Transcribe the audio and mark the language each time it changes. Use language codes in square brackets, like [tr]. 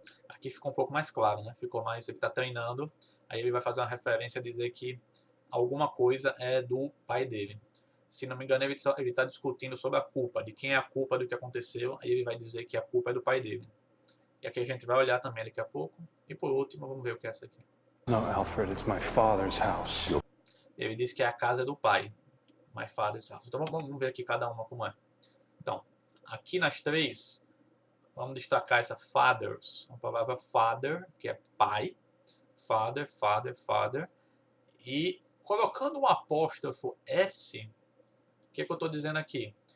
[pt] Aqui ficou um pouco mais claro, né? Ficou mais... Ele está treinando. Aí ele vai fazer uma referência a dizer que alguma coisa é do pai dele. Se não me engano, ele tá discutindo sobre a culpa, de quem é a culpa do que aconteceu, aí ele vai dizer que a culpa é do pai dele. E aqui a gente vai olhar também daqui a pouco. E por último, vamos ver o que é essa aqui. [en] No, Alfred, it's my father's house. [pt] Ele diz que é a casa do pai. [en] My father's house. [pt] Então vamos ver aqui cada uma como é. Então, aqui nas três, vamos destacar essa fathers. A palavra father, que é pai. Father, father, father. E colocando um apóstrofo S... O que é que eu estou dizendo aqui?